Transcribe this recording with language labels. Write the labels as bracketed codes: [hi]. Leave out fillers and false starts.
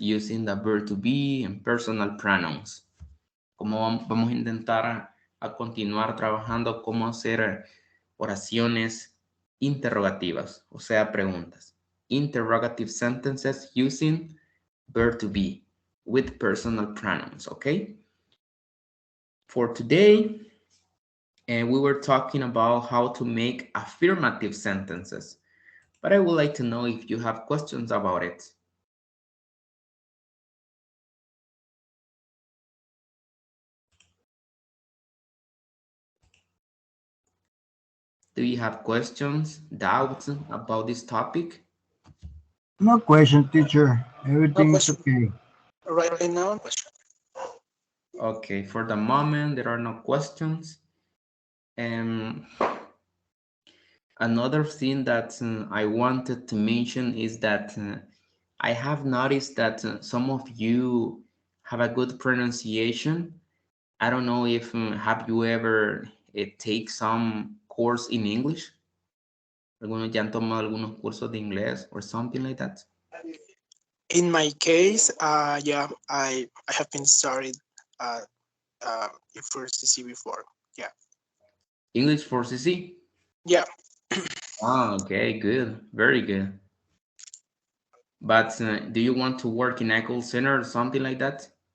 [en] Using the verb to be and personal pronouns. [es] Como vamos a intentar a continuar trabajando cómo hacer oraciones interrogativas, o sea, preguntas. [en] Interrogative sentences using verb to be with personal pronouns, okay? For today, we were talking about how to make affirmative sentences, but I would like to know if you have questions about it. Do you have questions, doubts about this topic? No question, teacher. Everything is okay. Right now, no question. Okay, for the moment, there are no questions. Another thing that I wanted to mention is that I have noticed that some of you have a good pronunciation. I don't know if have you ever take some course in English? [es] Algunos ya han tomado algunos cursos de inglés [en] or something like that? In my case, yeah, I have been started in first CC before. Yeah. English for CC? Yeah. Oh, okay, good, very good. But do you want to work in a call center or something like that?